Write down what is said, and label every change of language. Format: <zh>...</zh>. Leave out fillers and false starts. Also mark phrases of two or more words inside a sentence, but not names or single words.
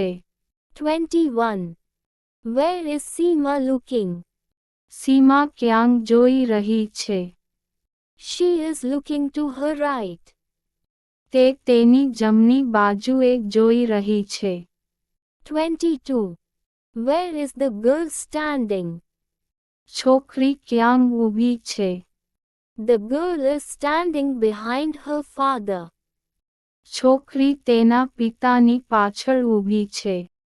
<en>21. Where is Seema looking?</en> <gu>સીમા ક્યાંક જોઈ રહી છે.</gu> <en>She is looking to her right.</en> <gu>તે તેની જમણી બાજુએ જોઈ રહી છે.</gu> <en>22. Where is the girl standing?</en> <gu>છોકરી ક્યાંક ઊભી છે.</gu> <en>The girl is standing behind her father.</en> <gu>છોકરી તેના પિતાની પાછળ ઊભી છે.</gu>